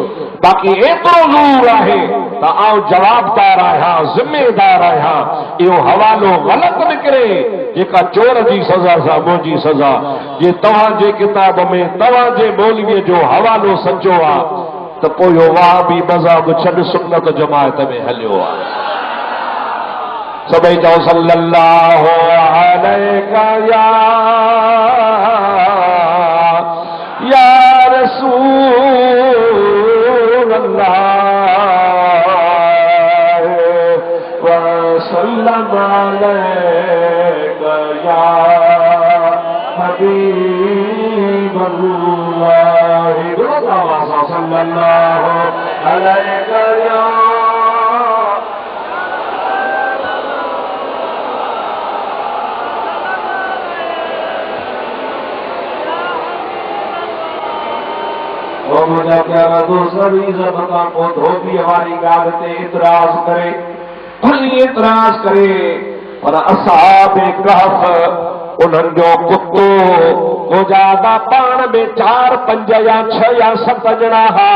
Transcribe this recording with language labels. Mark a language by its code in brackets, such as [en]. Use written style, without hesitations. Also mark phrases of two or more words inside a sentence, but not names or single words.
[sd] बाक़ी एतिरो ज़रूर आहे त आउं जवाबदार आहियां, ज़िम्मेदार आहियां, इहो हवालो ग़लति निकिरे जेका चोर जी सज़ा सां मुंहिंजी सज़ा, जे तव्हांजे किताब में तव्हांजे मौलवीअ जो हवालो सचो आहे त पोइ इहो वाह बि मज़हब छॾ सुन्नत जमायत में हलियो आहे। सभई चओ [ar] صلى الله عليك يا رسول الله وسلم عليك يا حبيب الله صلى الله عليك يا [sd] मुंहिंजा प्यारा दोस्त को धोबीअ वारी ॻाल्हि ते एतिराज़ करे, खुली एतिराज़ करे, पर असहाब कहफ उन्हनि जो कुतो गुजादा पाण में 4 5 या 6 या 7 ॼणा हा।